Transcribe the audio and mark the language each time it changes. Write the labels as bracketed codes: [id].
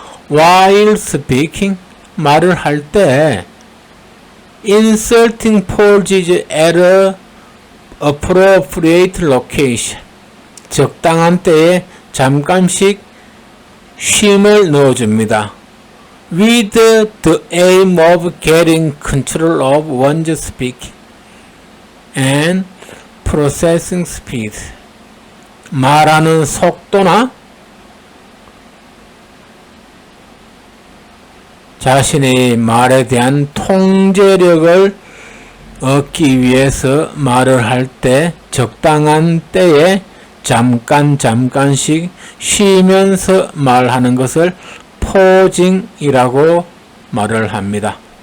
[en] While speaking [ko] 말을 할 때 [en] inserting pauses at a appropriate location [ko] 적당한 때에 잠깐씩 쉼을 넣어줍니다. [en] With the aim of getting control of one's speaking and processing speed. [ko] 말하는 속도나 자신의 말에 대한 통제력을 얻기 위해서 말을 할 때 적당한 때에 잠깐씩 쉬면서 말하는 것을 포징이라고 말을 합니다.